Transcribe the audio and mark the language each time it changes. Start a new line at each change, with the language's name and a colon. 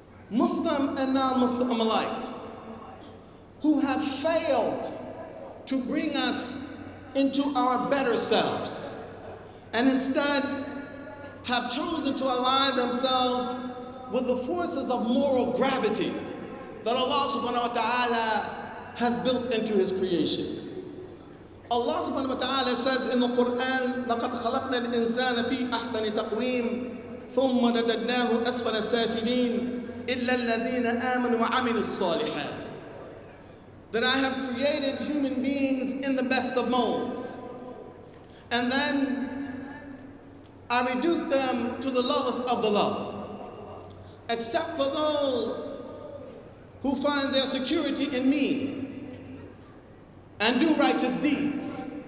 English: Muslim and non-Muslim alike, who have failed to bring us into our better selves, and instead have chosen to align themselves with the forces of moral gravity that Allah subhanahu wa ta'ala has built into His creation. Allah subhanahu wa ta'ala says in the Quran,
Arabic: لَقَدْ خَلَقْنَا الْإِنسَانَ فِي أَحْسَنِ تَقْوِيمٍ ثُمَّ رَدَدْنَاهُ أَسْفَلَ السَّافِلِينَ إِلَّا الَّذِينَ آمَنُوا وَعَمِلُوا الصَّالِحَاتِ.
English: That I have created human beings in the best of molds, and then I reduce them to the lowest of the low, except for those who find their security in me and do righteous deeds.